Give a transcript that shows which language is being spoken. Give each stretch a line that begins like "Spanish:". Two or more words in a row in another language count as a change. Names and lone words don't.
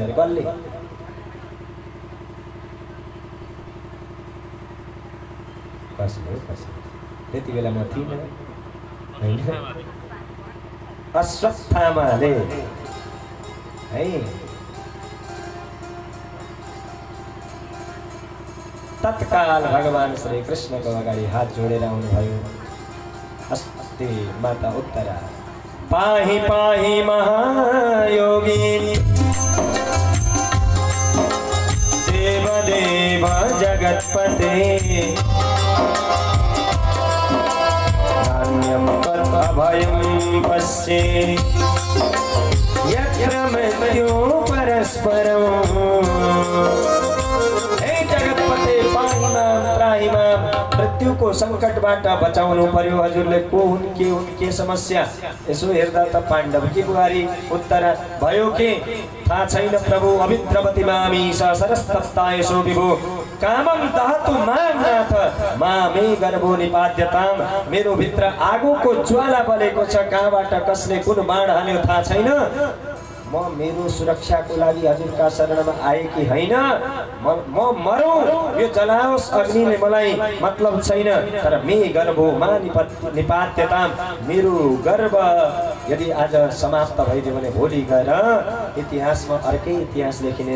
Nepali: कसले? त्यति बेला म थिइनँ हैन? अश्वत्थामाले है तत्काल भगवान श्री कृष्णको अगाडि हात जोडेर आउनुभयो।
Sanskrit: अस्ति माता उत्तरा पाहि पाहि महायोगी देवदेव जगत्पते नान्यं तदभयं पश्ये यत्र मृत्यो परस्परं। हे जगत्पते पाहि मां त्राहि मां,
Nepali: मृत्युको सङ्कटबाट बचाउनु पर्यो। हजुरले को हुन्, के हुन्, के समस्या? यसो हेर्दा त पाण्डवकी बुहारी उत्तरा भयो के थाहा छैन प्रभु।
Sanskrit: अभिद्रवती मामी सरस्तप्ता यसो विभो कामं दहतु मां नाथ मामे गर्भो निपाद्यताम।
Nepali: मेरो भित्र आगोको ज्वाला बलेको छ, कहाँबाट कसले कुन बाण हाल्यो थाहा छैन। म मेरो सुरक्षाको लागि हजुरका शरणमा आए कि हैन, म मरौँ, यो जलाओस् अग्निले मलाई मतलब छैन। तर
Sanskrit: मे गर्भो मा निपात्यताम,
Nepali: मेरो गर्भ यदि आज समाप्त भइदियो भने भोलि गएर इतिहासमा अर्कै इतिहास लेखिनेछ।